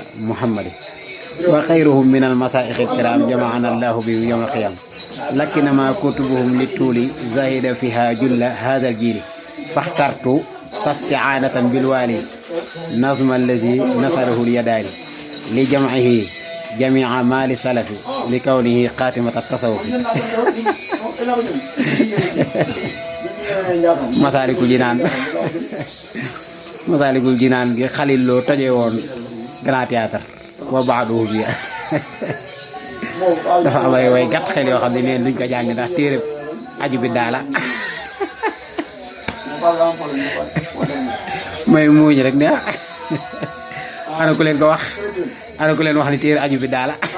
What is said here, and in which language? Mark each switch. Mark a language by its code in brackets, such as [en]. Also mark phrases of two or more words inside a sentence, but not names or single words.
[ar] محمد وخيرهم من المشايخ الكرام جمعنا الله به يوم القيامة لكنما كتبهم للطول زاهد فيها جل هذا الجيل فاخترت استعانة بالوالي نظم الذي نصره اليداني لجمعه جميع مال السلف لكونه خاتمة التصوف [wo] Masaalikul Jinaan Masaalikul Jinaan gi Xalil Lo toje woon Grand Théâtre [ar] وبعده [wo] bi dafa am ay way gàtt xel yoo xam ne neen duñ ko jàng ndax téere aju bi daala may muuñ rek ne ana ku leen ko wax ana ku leen wax ni téere aju bi daala